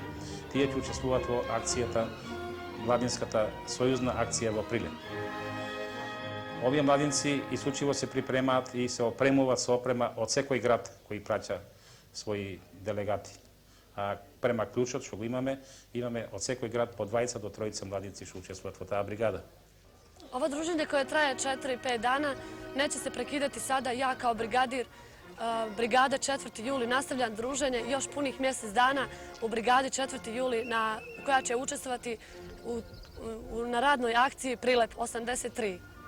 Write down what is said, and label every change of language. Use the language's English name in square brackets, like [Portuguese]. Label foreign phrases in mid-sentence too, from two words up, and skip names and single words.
[Macedonian] Тие ќе учествуваат во акцијата, младинската сојузна акција во Прилеп. Овие младинци исклучиво се припремаат и се опремуваат со опрема од секој град кој праќа своји делегати. А према клучот што го имаме од секој град по 20 до 30 младинци што учествуваат во таа бригада. [Serbian] Ovo druženje koje traje 4-5 dana neće se prekidati sada. Ja kao brigadir brigade 4. juli nastavljam druženje još punih mjesec dana u brigadi 4. juli koja će učestvovati na radnoj akciji Prilep 83.